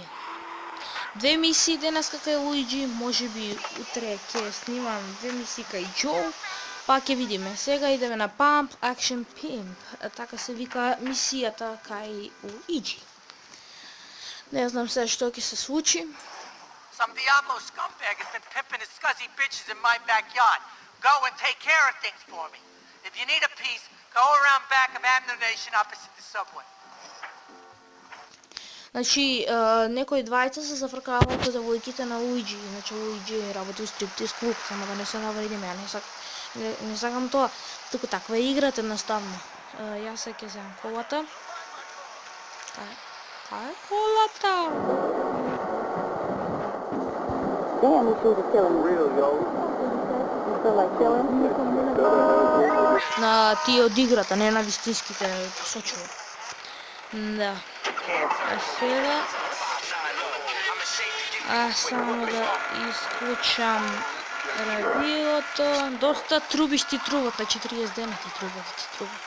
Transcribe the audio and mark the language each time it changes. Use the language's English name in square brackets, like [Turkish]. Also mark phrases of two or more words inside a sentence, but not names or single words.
[Macedonian] Две мисии денеска кај Луиджи, можеби утре ќе снимам две мисии кај Џоу, па ќе видиме. Сега идеме на Pump Action Pimp, така се вика мисијата кај Луиджи. Не знам се што ќе се случи. [English] Some Diablo scumbag has been pimping his scuzzy bitches in my backyard. Go and take care of things for me. If you need a piece, go around back of Ammunition opposite the subway. [Macedonian] Значи, некои двајца се зафркаваат од девојките на Луиджи. Значи, Луиджи работи у стриптиз клуб, само да не се навредиме, не сакам тоа. Туку таква е играта, едноставно. Јас се ќе земам колата. Кај е колата? [English] Damn, these shoes are killing me. Real, yo. You feel like killing? [Macedonian] На тие од играта, не на вистинските посочува. Да. А сега... само да исклучам радиото. Доста трубишти трубат, на 40 дена ти трубат.